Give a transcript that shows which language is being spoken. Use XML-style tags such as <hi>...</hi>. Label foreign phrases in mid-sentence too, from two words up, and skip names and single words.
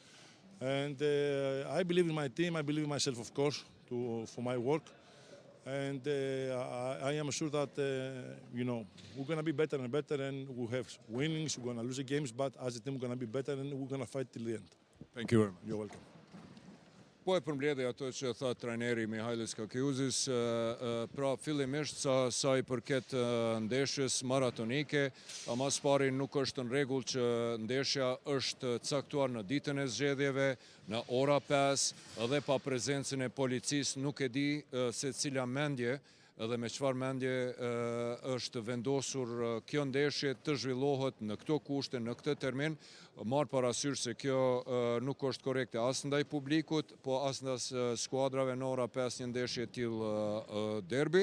<en>And I believe in my team, I believe in myself, of course, for my work. And I am sure that, we're going to be better and better, and we'll have winnings, we're going to lose the games, but as a team, we're going to be better, and we're going to fight till the end. Thank you very much. You're welcome.</en> <sq>Po e përmbledhje ato që tha trajneri Mihajlis Kakiusis, pra fillimisht sa I përket ndeshjes maratonike, ama pari nuk është në rregull që ndeshja është caktuar në ditën e zgjedhjeve, në ora 5, edhe pa prezencën e policisë, nuk e di se cila mendje edhe me çfarë mendje është vendosur kjo ndeshje të zhvillohet në këto kushte, në këtë termin, marrë parasysh se kjo nuk është korrekte as ndaj publikut, po as ndaj skuadrave në ora 5 një ndeshje tillë derbi.</sq>